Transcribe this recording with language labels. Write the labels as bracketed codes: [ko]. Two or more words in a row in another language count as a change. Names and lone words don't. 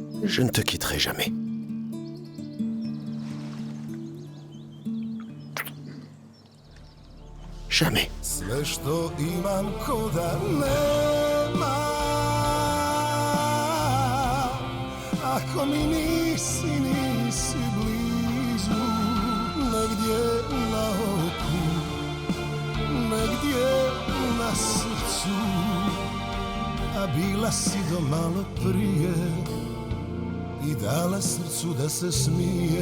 [fr] Je ne te quitterai jamais. Jamais. [bs] Sve što imam ko da nema. Ako mi nisi blizu, negdje na oku, negdje na srcu, a bila si do malo prije i dala srcu da se smije.